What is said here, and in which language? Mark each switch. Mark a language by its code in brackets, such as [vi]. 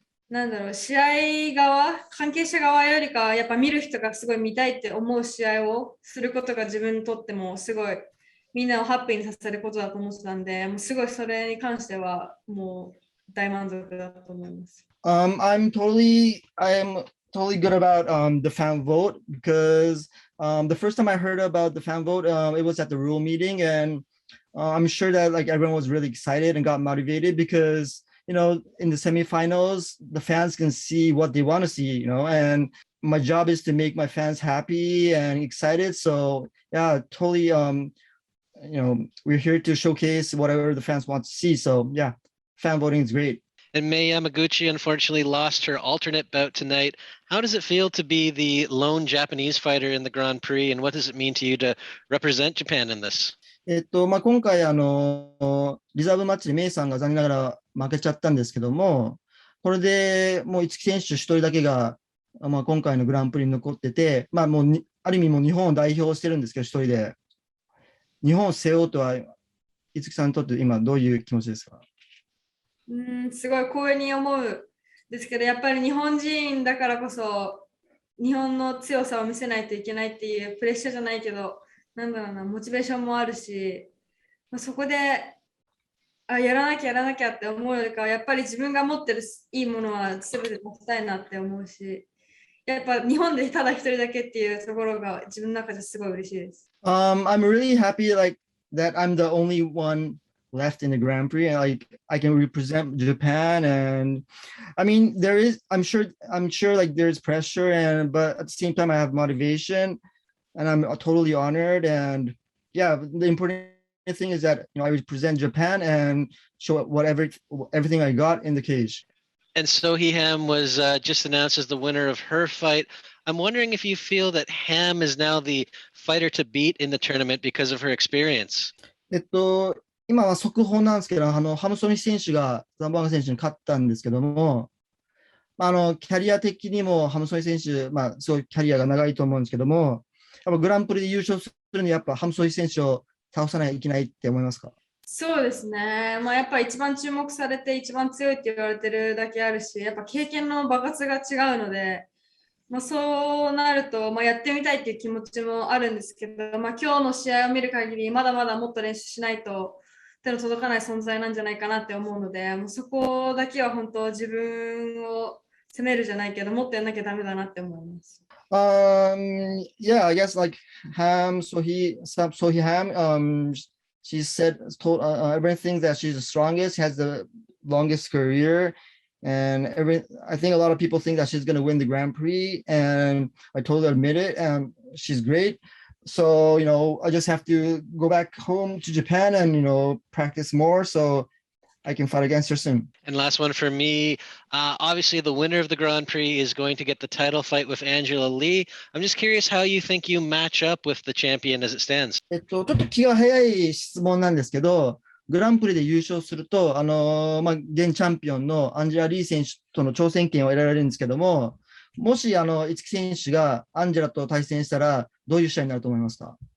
[ja] なんだろう、試合側、関係者側よりかは、やっぱ見る人がすごい見たいって思う試合をすることが自分にとってもすごいみんなをハッピーにさせることだと思ってたんで、もうすごいそれに関してはもう大満足だと思います。 [en] I'm totally good about the fan vote because the first time I heard about the fan vote, it was at the rule meeting, and I'm sure that like everyone was really excited and got motivated because in the semifinals, the fans can see what they want to see, and my job is to make my fans happy and excited. So yeah, totally. We're here to showcase whatever the fans want to see. So yeah, fan voting is great. And Mei Yamaguchi unfortunately lost her alternate bout tonight. How does it feel to be the lone Japanese fighter in the Grand Prix, and what does it mean to you to represent Japan in this? [ja] 今回リザーブマッチでメイさんが残念ながら負けちゃったんですけども、これでもう一木選手一人だけが、今回のグランプリに残ってて、もうある意味もう日本を代表してるんですけど、一人で。日本を背負うとは、五木さんにとって今どういう気持ちですか？すごい光栄に思うですけど、やっぱり日本人だからこそ日本の強さを見せないといけないっていうプレッシャーじゃないけど、なんだろうな、モチベーションもあるし、そこでやらなきゃって思うよりかは、やっぱり自分が持ってるいいものは全て出したいなって思うし、やっぱ日本でただ一人だけっていうところが自分の中ですごい嬉しいです。 [en] I'm really happy that I'm the only one left in the Grand Prix, and I can represent Japan. And I mean, I'm sure like there's pressure, but at the same time I have motivation, and I'm totally honored. And yeah, the important thing is that I represent Japan and show everything I got in the cage. And Soeha was just announced as the winner of her fight. I'm wondering if you feel that Ham is now the fighter to beat in the tournament because of her experience. [ja] 今は速報なんですけど、ハムソミ選手がザンバーガ選手に勝ったんですけども、キャリア的にもハムソミ選手、すごいキャリアが長いと思うんですけども、やっぱグランプリで優勝するにはやっぱハムソミ選手を倒さないといけないって思いますか？そうですね。やっぱ一番注目されて一番強いって言われてるだけあるし、やっぱ経験の爆発が違うので、そうなると、やってみたいっていう気持ちもあるんですけど、今日の試合を見る限り、まだまだもっと練習しないと手の届かない存在なんじゃないかなって思うので、そこだけは本当自分を責めるじゃないけど、もっとやんなきゃダメだなって思います。 [en] Yeah, I guess like Soeha Ham, she told everything that she's the strongest, has the longest career, and I think a lot of people think that she's going to win the Grand Prix, and I totally admit it, and she's great. So, I just have to go back home to Japan and, practice more so I can fight against her soon. And last one for me. Obviously, the winner of the Grand Prix is going to get the title fight with Angela Lee. I'm just curious how you think you match up with the champion as it stands. [ja] ちょっと気が早い質問なんですけど、グランプリで優勝すると、現チャンピオンのアンジェラ・リー選手との挑戦権を得られるんですけども、もし五木選手がアンジェラと対戦したら、どういう試合になると思いますか？